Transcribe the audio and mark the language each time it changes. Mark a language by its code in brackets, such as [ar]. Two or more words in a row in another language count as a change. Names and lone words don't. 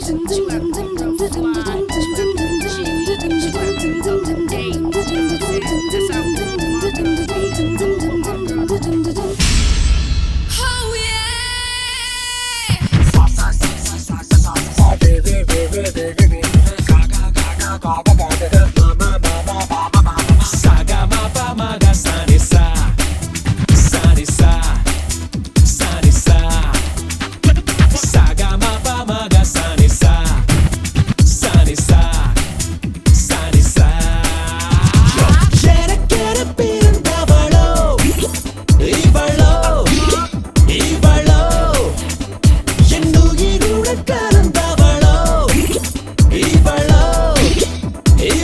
[en] She had to be real fly. She had to be G. She had to be up to date. You know what I'm saying? That's how my girls be. Oh Saga ma pa ma ga sa ni sa. Sani sa, sani sa. Saga ma pa ma ga sani sa. Sani sa, sani sa. [ta] எனக்கென பிறந்தவளோ இவளோ இவளோ என் உயிருடன் கலந்தவளோ இவளோ